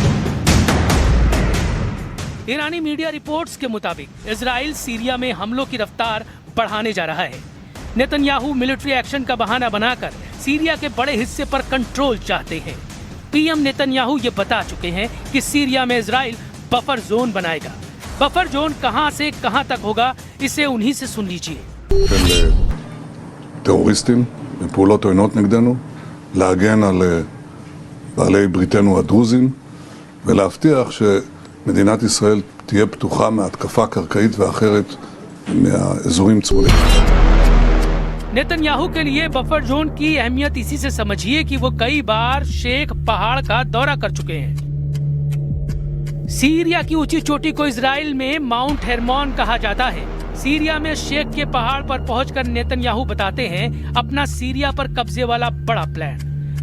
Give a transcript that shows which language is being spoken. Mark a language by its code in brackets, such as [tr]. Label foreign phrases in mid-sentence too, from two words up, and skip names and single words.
[hi] ईरानी [en] media reports [hi] के मुताबिक इजराइल सीरिया में हमलों की रफ्तार बढ़ाने जा रहा है। नेतन्याहू [en] military action [hi] का बहाना बनाकर सीरिया के बड़े हिस्से पर कंट्रोल चाहते हैं। पीएम नेतन्याहू ये बता चुके हैं कि सीरिया में इजराइल [en] buffer zone [hi] बनाएगा। [en] buffer zone [hi] कहां से कहां तक होगा, इसे उन्हीं से सुन लीजिए। [he] של טרוריסטים ופעולות עוינות נגדנו, להגן על בעלי בריתנו הדרוזים ולהבטיח שמדינת ישראל תהיה פתוחה מהתקפה קרקעית ואחרת מהאזורים צפוניים. [hi] नेतन्याहू के लिए [en] buffer zone [hi] की अहमियत इसी से समझिए कि वो कई बार शेख पहाड़ का दौरा कर चुके हैं। सीरिया की ऊंची चोटी को इजराइल में माउंट हेरमोन कहा जाता है। सीरिया में शेख के पहाड़ पर पहुंचकर नेतन्याहू बताते हैं अपना सीरिया पर कब्जे वाला बड़ा प्लान।